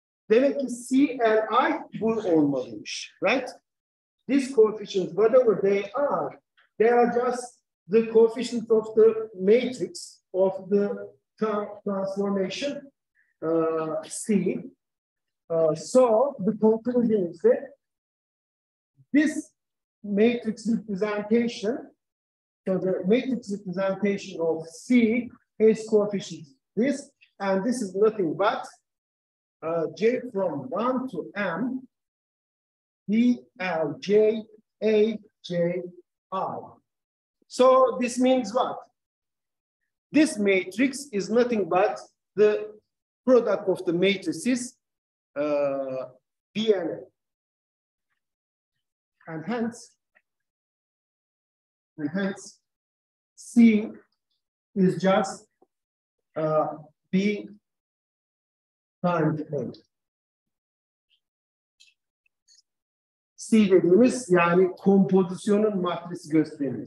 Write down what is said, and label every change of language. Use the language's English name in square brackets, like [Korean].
[Turkish] Demek ki C, L, I bu olmalıymış. [English] Right? These coefficients, whatever they are just the coefficients of the matrix of the transformation C. So the conclusion is that this matrix representation, so the matrix representation of C has coefficients this, and this is nothing but J from 1 to M, D, L, J, A, J, I. So this means what? This matrix is nothing but the product of the matrices B and A. And hence C is just B times A. [Turkish] C dediğimiz yani kompozisyonun matrisi gösterir.